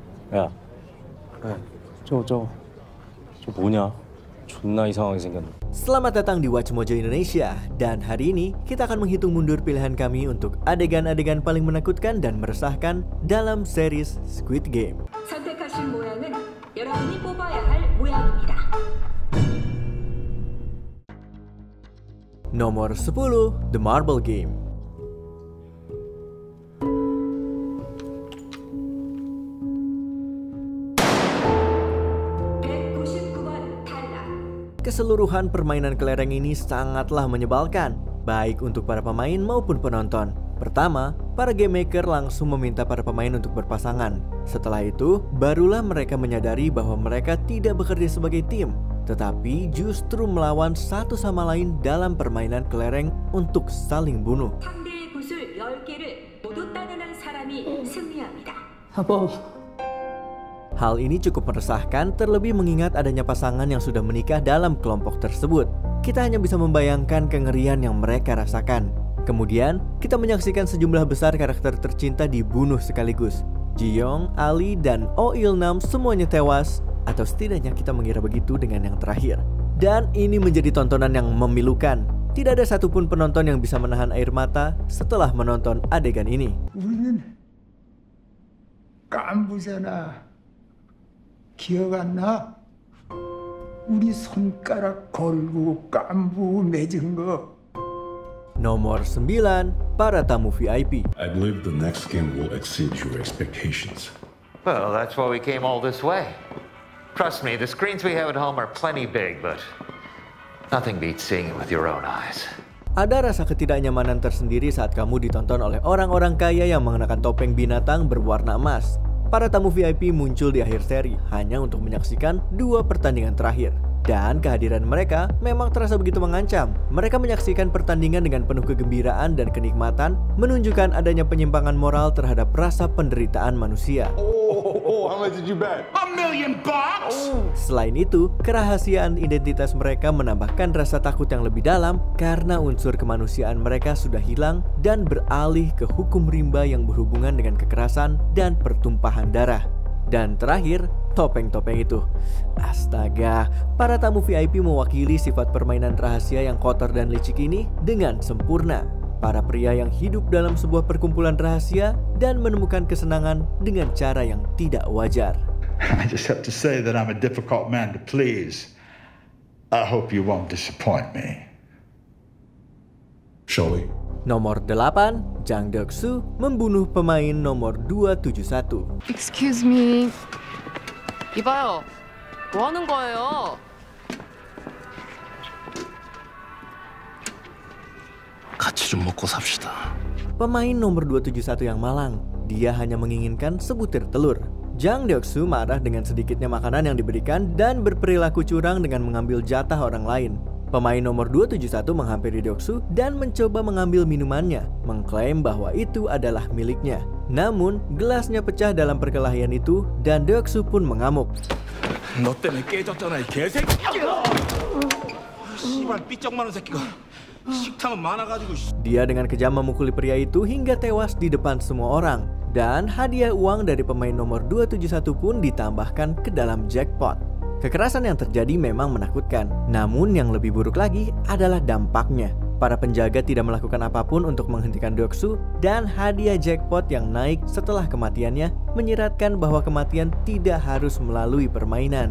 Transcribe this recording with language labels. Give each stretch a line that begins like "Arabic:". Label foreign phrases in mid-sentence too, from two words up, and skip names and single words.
Korean: 야, 저 뭐냐? 존나 이상하게 생겼네.
Indonesian: Selamat datang di Watch Mojo Indonesia. Dan hari ini kita akan menghitung mundur pilihan kami untuk adegan-adegan paling menakutkan dan meresahkan dalam series Squid Game.
Korean: 선택하신 모양은 여러분이 뽑아야 할 모양입니다.
Indonesian: Nomor 10, The Marble Game. Keseluruhan permainan kelereng ini sangatlah menyebalkan, baik untuk para pemain maupun penonton. Pertama, para
English: game maker
Indonesian: langsung meminta para pemain untuk berpasangan. Setelah itu, barulah mereka menyadari bahwa mereka tidak bekerja sebagai tim, tetapi justru melawan satu sama lain dalam permainan kelereng untuk saling bunuh.
Korean: 상대의 굿을 10개를 모두 따내는 사람이 승리합니다.
Indonesian: Hal ini cukup meresahkan, terlebih mengingat adanya pasangan yang sudah menikah dalam kelompok tersebut. Kita hanya bisa membayangkan kengerian yang mereka rasakan. Kemudian, kita menyaksikan sejumlah besar karakter tercinta dibunuh sekaligus. Ji-young, Ali, dan Oh Il-nam semuanya tewas, atau setidaknya kita mengira begitu dengan yang terakhir. Dan ini menjadi tontonan yang memilukan. Tidak ada satupun penonton yang bisa menahan air mata setelah menonton adegan ini.
Korean: 기억 안 나? 우리 손가락 걸고 깐부 맺은 거.
Indonesian: Nomor 9, para tamu VIP.
English: I believe the next game will exceed your expectations. Well, that's why we came all this way. Trust me, the screens we have at home are plenty big, but nothing beats seeing it with your own eyes.
Indonesian: Ada rasa ketidaknyamanan tersendiri saat kamu ditonton oleh orang-orang kaya yang mengenakan topeng binatang berwarna emas. Para tamu VIP muncul di akhir seri hanya untuk menyaksikan 2 pertandingan terakhir. Dan kehadiran mereka memang terasa begitu mengancam. Mereka menyaksikan pertandingan dengan penuh kegembiraan dan kenikmatan, menunjukkan adanya penyimpangan moral terhadap rasa penderitaan manusia.
English: How much did you bet? $1 million!
Indonesian: Selain itu, kerahasiaan identitas mereka menambahkan rasa takut yang lebih dalam karena unsur kemanusiaan mereka sudah hilang dan beralih ke hukum rimba yang berhubungan dengan kekerasan dan pertumpahan darah. Dan terakhir, topeng-topeng itu. Astaga, para tamu VIP mewakili sifat permainan rahasia yang kotor dan licik ini dengan sempurna. Para pria yang hidup dalam sebuah perkumpulan rahasia dan menemukan kesenangan dengan cara yang tidak wajar.
English: I just have to say that I'm a difficult man to please. I hope you won't disappoint me. Shall we?
Indonesian: Nomor 8, Jang Deok-soo membunuh pemain nomor 271.
English: Excuse me.
Korean: 이봐요. 뭐 하는 거예요? 같이 좀 먹고 삽시다.
Indonesian: Pemain nomor 271 yang malang. Dia hanya menginginkan sebutir telur. Jang Deok-soo marah dengan sedikitnya makanan yang diberikan dan berperilaku curang dengan mengambil jatah orang lain. Pemain nomor 271 menghampiri Deok-soo dan mencoba mengambil minumannya, mengklaim bahwa itu adalah miliknya. Namun, gelasnya pecah dalam perkelahian itu dan Deok-soo pun mengamuk.
Korean: 너 때문에 깨졌잖아, 이 개새끼! 씨발 삐쩍마른 새끼가 식탐은 많아가지고.
Indonesian: Dia dengan kejam memukuli pria itu hingga tewas di depan semua orang. Dan hadiah uang dari pemain nomor 271 pun ditambahkan ke dalam jackpot. Kekerasan yang terjadi memang menakutkan, namun yang lebih buruk lagi adalah dampaknya. Para penjaga tidak melakukan apapun untuk menghentikan Deok-soo dan hadiah jackpot yang naik setelah kematiannya menyiratkan bahwa kematian tidak harus melalui permainan.